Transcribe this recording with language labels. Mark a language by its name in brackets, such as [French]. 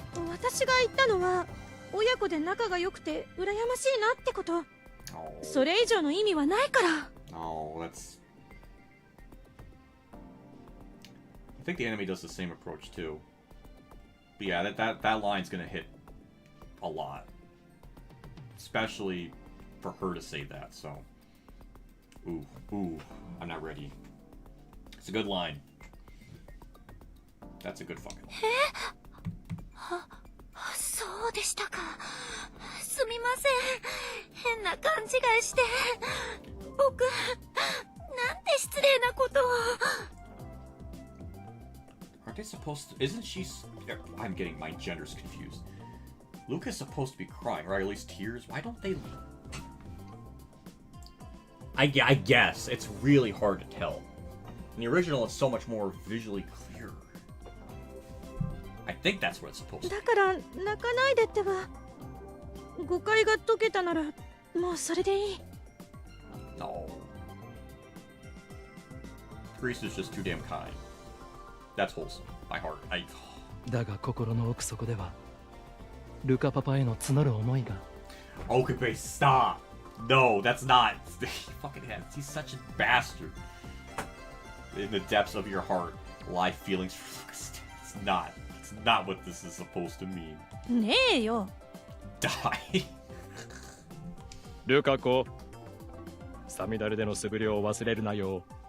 [Japanese] 私が言ったのは親子で仲が良くて羨ましいなってこと。 [English] Oh. [Japanese] それ以上の意味はないから。 [English] Oh, that's... I think the enemy does the same approach too. But yeah, that line's gonna hit a lot. Especially for her to say that, so... Ooh, I'm not ready. It's a good line. That's a good fucking line. [Japanese] そうでしたか。すみません。変な勘違いして。僕、なんて失礼なことを。 [English] Aren't they supposed to... Isn't she... I'm getting my genders confused. Luca's supposed to be crying, or at least tears. Why don't they... I guess. It's really hard to tell. In the original, it's so much more visually clear. I think that's what it's supposed to be. [Japanese] だから泣かないでってば。誤解が解けたならもうそれでいい。 [English] No. Grease is just too damn kind. That's wholesome. My heart. [Japanese] だが心の奥底ではルカパパへの募る思いが。 [English] Okay, stop. No, that's not. He fucking has. He's such a bastard. In the depths of your heart lie feelings for Lucas. It's not. It's not what this is supposed to mean. [Japanese] ねえよ。 [English] Die. [Japanese] ルカ子、サミダルでの素振りを忘れるなよ。